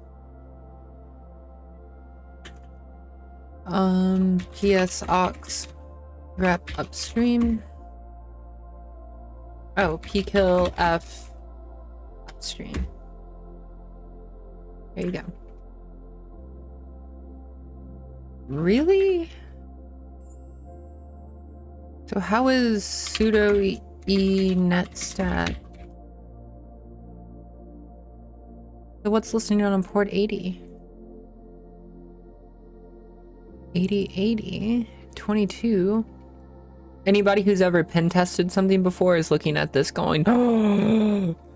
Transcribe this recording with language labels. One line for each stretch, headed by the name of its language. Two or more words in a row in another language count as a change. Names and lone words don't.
English: PSOX grep upstream. Oh, pkill f upstream. There you go. Really? So how is sudo e netstat? So what's listening on port 80? 8080 22. Anybody who's ever pen tested something before is looking at this going, oh.